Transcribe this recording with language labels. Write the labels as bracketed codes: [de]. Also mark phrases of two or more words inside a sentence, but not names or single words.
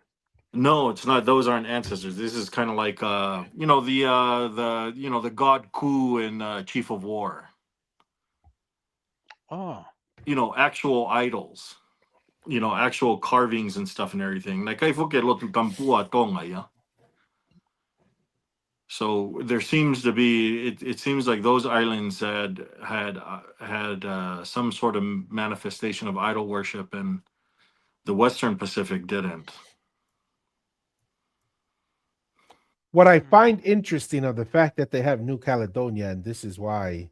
[en] No, it's not. Those aren't ancestors. This is kind of like the god Ku in Chief of War. Oh. Actual idols. Actual carvings and stuff and everything. Like I forget [to] lotu tampua [en] tonga, yeah. So there seems to be. It seems like those islands had some sort of manifestation of idol worship, and the Western Pacific didn't. What I find interesting of the fact that they have New Caledonia, and this is why.